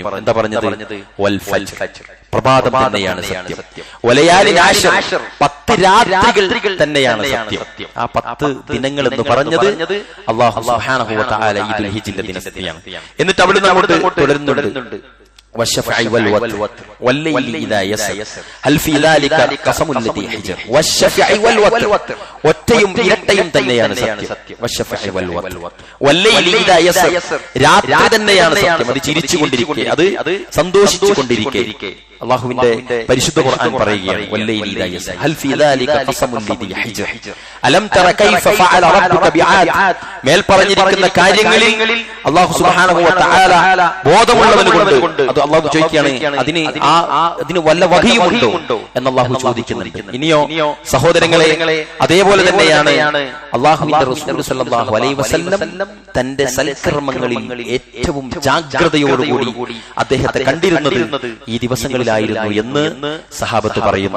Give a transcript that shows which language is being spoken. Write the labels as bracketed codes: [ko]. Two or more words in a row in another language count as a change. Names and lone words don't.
[ml] എന്താ പറഞ്ഞത്? [ar] والفجر, [ml] പ്രഭാതം തന്നെയാണ് സത്യം. [ar] وليال عشر, [ml] 10 രാത്രികൾ തന്നെയാണ് സത്യം. ആ 10 ദിനങ്ങൾ എന്ന് പറഞ്ഞത് [ar] الله سبحانه وتعالى [ml] ഈ ദുൽഹിജ്ജിന്റെ ദിനത്തെയാണ്. എന്നിട്ട് അവിടെ അങ്ങോട്ട് തുടരുന്നുണ്ട്. [ar] والشفع والوتر والليل إذا يسر هل في ذلك قسم الذي حجر والشفع والوتر [ml] ഒറ്റയും ഇരട്ടയും തന്നെയാണ് സത്യം. [ar] والشفع والوتر والليل إذا يسر, [ml] രാത്രി തന്നെയാണ് സത്യം. അത് ചിരിച്ചുകൊണ്ടിരിക്കെ, അത് സന്തോഷിച്ചുകൊണ്ടിരിക്കെ അല്ലാഹുവിന്റെ പരിശുദ്ധ ഖുർആൻ പറയുകയാണ്, [ar] والليل إذا يسر هل في ذلك قسم الذي حجر ألم تر كيف فعل ربك بعاد. [ml] മേൽ പറഞ്ഞിരിക്കുന്ന കാര്യങ്ങളിൽ [ar] الله سبحانه وتعالى [ml] ബോധമുള്ളവനുകൊണ്ട് അത് അല്ലാഹു ചോദിക്കുകയാണ്, അതിന് വല്ല വകയുമുണ്ടോ എന്ന് അല്ലാഹു ചോദിക്കുന്നുണ്ട്. ഇനിയോ സഹോദരങ്ങളെ, അതേപോലെ തന്നെയാണ് അല്ലാഹുവിന്റെ റസൂൽ [ar] صلى الله عليه وسلم [ml] തന്റെ സൽക്കർമ്മങ്ങളിൽ ഏറ്റവും ജാഗ്രതയോടുകൂടി അദ്ദേഹത്തെ കണ്ടിരുന്നത് ഈ ദിവസങ്ങളിലായിരുന്നു എന്ന് സഹാബത്ത് പറയുന്നു.